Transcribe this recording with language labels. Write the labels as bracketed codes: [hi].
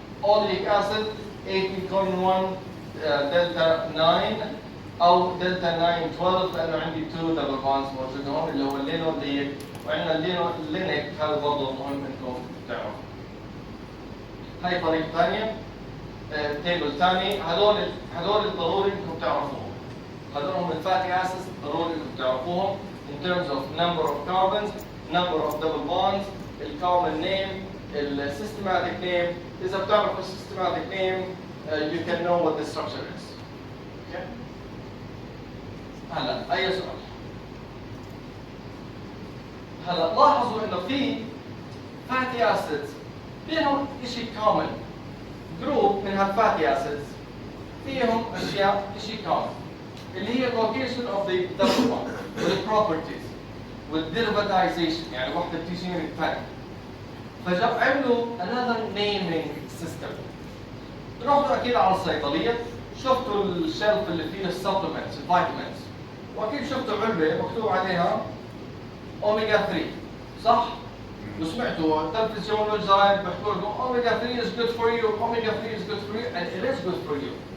[ar] اوليك اسيد 18 كون 1 دلتا 9 او دلتا 9 12 لانه عندي 2 دبل بونز موجودين هون اللي هو اللينوليك وعندنا اللينك هذا برضه مهم انكم تعرفوا. هاي طريقة ثانية. تيبل ثاني. هذول ضروري انكم تعرفوهم. هذول هم الفاتي اسيدز ضروري انكم تعرفوهم [en] in terms of number of carbons, number of double bonds, the common name, the systematic name. [ar] إذا بتعرفوا [en] systematic name you can know what the structure is. Okay? [ar] هلا أي سؤال؟ هلا لاحظوا إنه في fatty acids بينهم شيء common. جروب من هالفاتي acids فيهم أشياء شيء common اللي هي [en] location of the double bond [ar] وال properties والderivatization يعني وحدة بتيجي من الثانية. فجاب عملوا [en] another naming system. [ar] رحتوا أكيد على الصيدلية شفتوا الشلف اللي فيه السبلمنتس الفيتامينز وأكيد شفتوا علبة مكتوب عليها أوميجا 3 صح؟ وسمعتوا التلفزيون والجرايد بيحكوا لكم [en] omega 3 is good for you, omega 3 is good for you, and it is good for you.